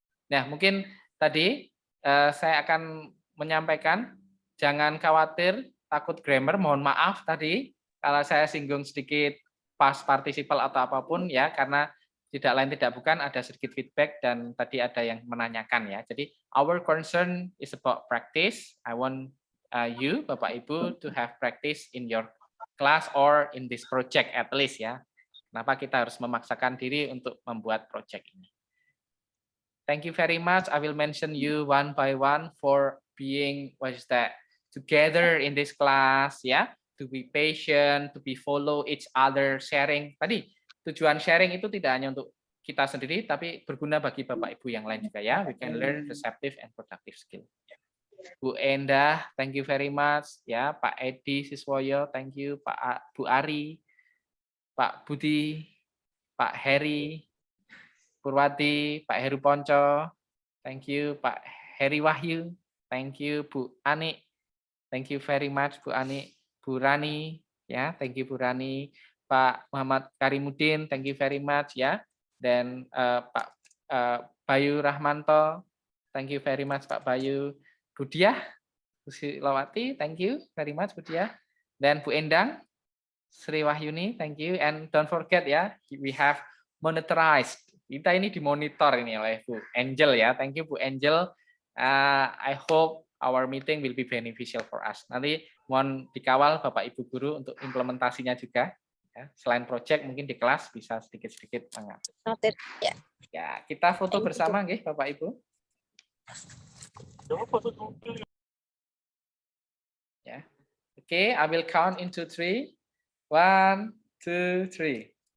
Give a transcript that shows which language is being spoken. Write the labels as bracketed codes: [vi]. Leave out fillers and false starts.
[id] Nah, mungkin tadi saya akan menyampaikan, jangan khawatir, takut grammar, mohon maaf tadi kalau saya singgung sedikit past participle atau apapun, ya, karena tidak lain tidak bukan ada sedikit feedback dan tadi ada yang menanyakan, ya. [en] Jadi our concern is about practice. I want you Bapak Ibu to have practice in your class or in this project at least, ya. [id] Kenapa kita harus memaksakan diri untuk membuat project ini? [en] Thank you very much. I will mention you one by one for being together in this class, ya. To be patient, to be follow each other, sharing. [id] Tadi tujuan sharing itu tidak hanya untuk kita sendiri, tapi berguna bagi Bapak Ibu yang lain juga, ya. [en] We can learn receptive and productive skill. Bu Endah, thank you very much, ya. Pak Edi Siswoyo, thank you. Bu Ari, Pak Budi, Pak Heri, Purwati, Pak Heru Ponco, thank you. Pak Heri Wahyu, thank you. Bu Ani, thank you very much. Bu Ani. Bu Rani, ya, thank you Bu Rani. Pak Muhammad Karimudin, thank you very much, ya. Dan Pak Bayu Rahmanto, thank you very much Pak Bayu. Bu Diah, Bu Silawati, thank you very much Bu Diah. Dan Bu Endang, Sri Wahyuni, thank you. And don't forget, ya, we have monitorized. [id] Kita ini dimonitor ini oleh Bu Angel, ya. [en] Thank you Bu Angel. I hope our meeting will be beneficial for us. [id] Nanti mohon dikawal Bapak Ibu Guru untuk implementasinya juga. Ya, selain project mungkin di kelas bisa sedikit-sedikit mengatur. Ya, kita foto bersama nggih Bapak Ibu. [en] Ya. Oke, I will count into 3. 1, 2, 3.